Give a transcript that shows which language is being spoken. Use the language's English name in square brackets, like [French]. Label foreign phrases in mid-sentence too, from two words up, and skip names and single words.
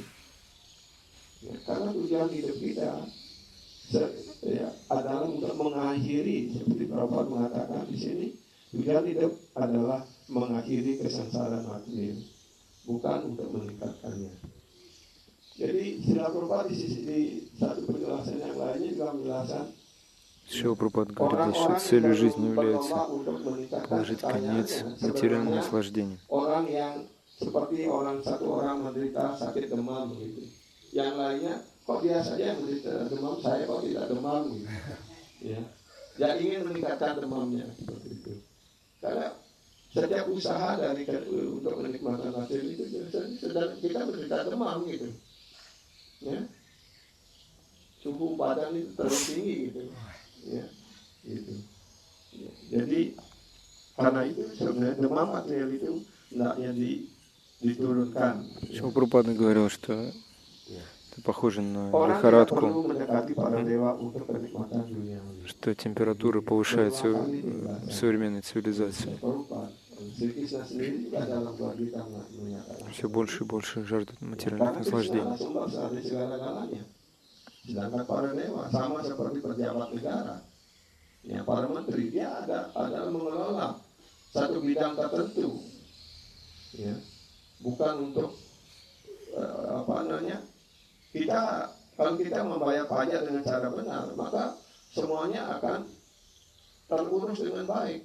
[Indonesian] Ya, karena tujuan hidup kita adalah untuk mengakhiri, seperti Prabhupada mengatakan di sini, tujuan hidup adalah mengakhiri kesengsaraan material, bukan untuk meningkatkannya. Jadi Srila Prabhupada di satu penjelasan yang lainnya juga menjelaskan [Russian] Шрила Прабхупада говорит, что целью жизни является положить конец материальным наслаждениям. [Indonesian] Orang yang seperti satu orang menderita sakit demam gitu. Yang lainnya kok dia saja yang menderita demam, saya kok tidak demam gitu. Ya. Yang ingin meningkatkan demamnya seperti itu. Karena setiap usaha untuk menikmati materi itu sedang kita menderita demam gitu. Ya. Suhu badan itu terlalu tinggi gitu. Ya, gitu. Ya, jadi karena itu sebenarnya demam material itu hendaknya diturunkan. [Russian] Шрила Прабхупада говорил, что это похоже на [Indonesian] Orang tidak perlu [Russian] лихорадку, [Indonesian] mendekati para dewa untuk kenikmatan dunia. [Russian] что температура повышается в современной цивилизации. [Indonesian] Sri Krishna sendiri juga dalam Bhagavad Gita menyatakan [Russian] Все больше и больше жаждут материальных [Indonesian] karena Krishna [Russian] наслаждений. [Indonesian] sumber dari segala-galanya. Sedangkan para dewa sama seperti pejabat negara. Ya, para menteri dia adalah mengelola satu bidang tertentu. Ya. Bukan untuk kita kalau kita membayar pajak dengan cara benar, maka semuanya akan terurus dengan baik.